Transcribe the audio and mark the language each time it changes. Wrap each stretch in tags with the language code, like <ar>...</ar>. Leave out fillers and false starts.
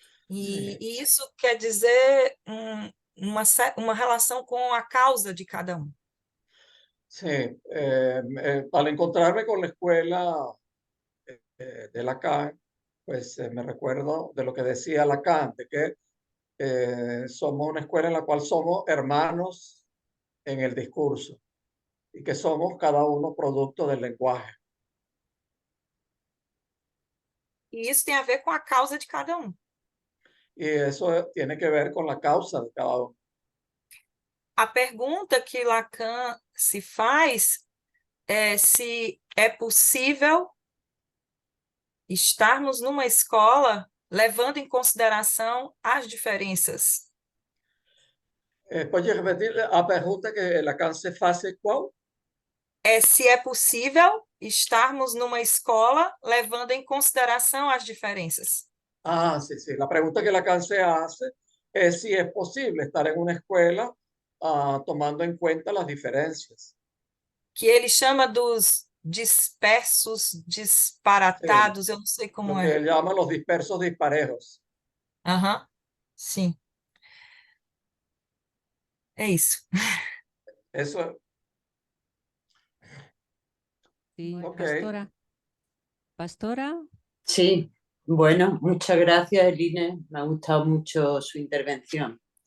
<pt>E isso quer dizer uma relação com a causa de cada um.</pt> <es>Sí, al encontrarme con la escuela de Lacan, pues me recuerdo de lo que decía Lacan, de que somos una escuela en la cual somos hermanos en el discurso y que somos cada uno producto del lenguaje.</es> <pt>E isso tem a ver com a causa de cada um.</pt> <es>Y eso tiene que ver con la causa de cada uno.</es> <pt>A pergunta que Lacan se faz é se é possível estarmos numa escola levando em consideração as diferenças. Pode repetir a pergunta que Lacan se faz qual? Se é possível estarmos numa escola levando em consideração as diferenças.</pt> <es>Ah, sí, sí. La pregunta que Lacan se hace es si es posible estar en una escuela tomando en cuenta las diferencias.</es> <pt>Que ele chama dos dispersos, disparatados, eu não sei como</pt> <es>Lo que él llama los dispersos disparejos.</es> <pt>Aham, sim. É isso.</pt> <es>Eso es. Sí, Ok. Pastora. Pastora. Sí, bueno, muchas gracias, Eline. Me ha gustado mucho su intervención.</es>